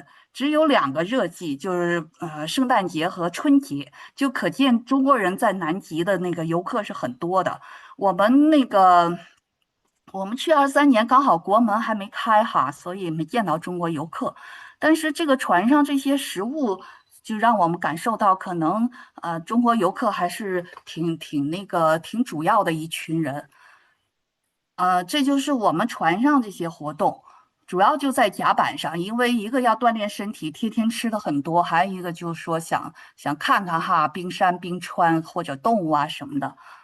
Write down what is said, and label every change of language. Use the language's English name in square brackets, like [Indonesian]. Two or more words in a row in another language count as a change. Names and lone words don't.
[Chinese] 只有2個熱季，就是聖誕節和春節，就可見中國人在南極的那個遊客是很多的。我們去23年剛好國門還沒開所以沒見到中國遊客。但是這個船上這些食物，就讓我們感受到可能中國遊客還是挺主要的一群人。這就是我們船上這些活動。主要就在甲板上，因為一個要鍛鍊身體，天天吃的很多，還有一個就是說想看看冰山、冰川或者動物什麼的。